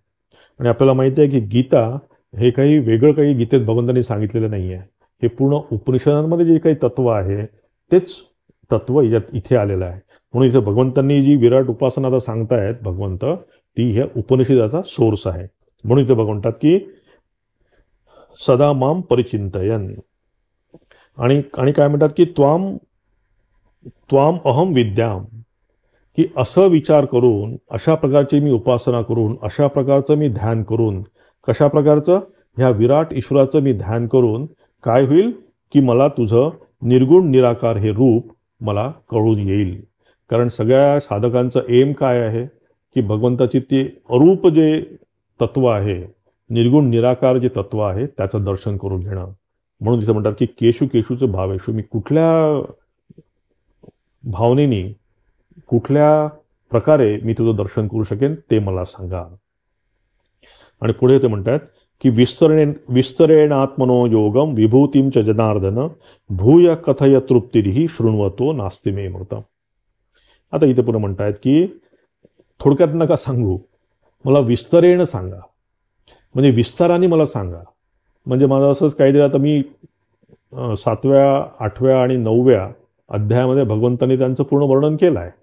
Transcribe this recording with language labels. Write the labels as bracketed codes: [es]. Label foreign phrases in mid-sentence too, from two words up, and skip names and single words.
[mr] आणि आपल्याला माहिती आहे की गीता हे काही वेगळं काही गीतेत भगवंतांनी सांगितलेलं नाही आहे. हे पूर्ण उपनिषदांमध्ये जे काही तत्व आहे तेच तत्व इथे आलेलं आहे. म्हणून इथे भगवंतांनी जी विराट उपासना आता सांगतायत भगवंत, ती ह्या उपनिषदाचा सोर्स आहे. म्हणून इथे भगवंतात की [sa] सदा माम परिचिंतयन. [mr] आणि आणि काय म्हणतात की [sa] त्वाम त्वाम अहम विद्याम, [mr] की असं विचार करून, अशा प्रकारची मी उपासना करून, अशा प्रकारचं मी ध्यान करून, कशा प्रकारचं, ह्या विराट ईश्वराचं मी ध्यान करून काय होईल की मला तुझं निर्गुण निराकार हे रूप मला कळून येईल. कारण सगळ्या साधकांचं एम काय आहे की भगवंताची ते अरूप जे तत्व आहे, निर्गुण निराकार जे तत्व आहे त्याचं दर्शन करून घेणं. म्हणून तिथं म्हणतात की [sa] केशू केशूचं भावेशू, [mr] मी कुठल्या भावनेनी, कुठल्या प्रकारे मी तुझं दर्शन करू शकेन ते मला सांगा. आणि पुढे ते म्हणतात की [sa] विस्तरेणात्मनो योगम विभूतीम च जनार्दन भूय कथय तृप्तिरिही शृण्वतो नास्ति मे मृतम. [mr] आता इथे पुढे म्हणतायत की थोडक्यात नका सांगू, मला विस्तरेण सांगा, म्हणजे विस्ताराने मला सांगा. म्हणजे मला असंच काहीतरी, आता मी 7व्या 8व्या आणि 9व्या अध्यायामध्ये भगवंतांनी त्यांचं पूर्ण वर्णन केलं आहे.